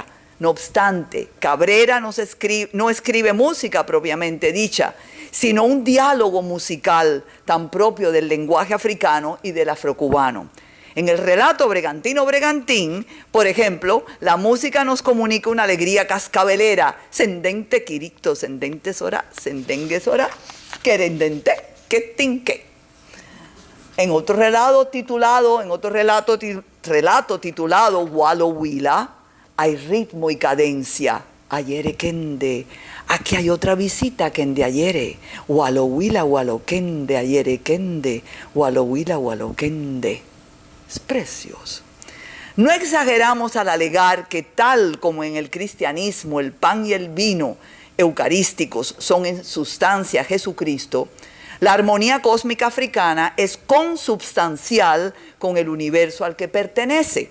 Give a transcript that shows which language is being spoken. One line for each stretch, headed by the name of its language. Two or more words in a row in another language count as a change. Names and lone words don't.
Spanish: No obstante, Cabrera no escribe música propiamente dicha, sino un diálogo musical tan propio del lenguaje africano y del afrocubano. En el relato Bregantino Bregantín, por ejemplo, la música nos comunica una alegría cascabelera, sendente quiricto, sendente sora, sendengue sora, querendente, que. En otro relato titulado Walo Wila, hay ritmo y cadencia. Ayere kende, aquí hay otra visita kende ayere. Walo Wila, walo kende, ayere kende, walo Wila, walo kende. Es precioso. No exageramos al alegar que tal como en el cristianismo el pan y el vino eucarísticos son en sustancia Jesucristo, la armonía cósmica africana es consubstancial con el universo al que pertenece.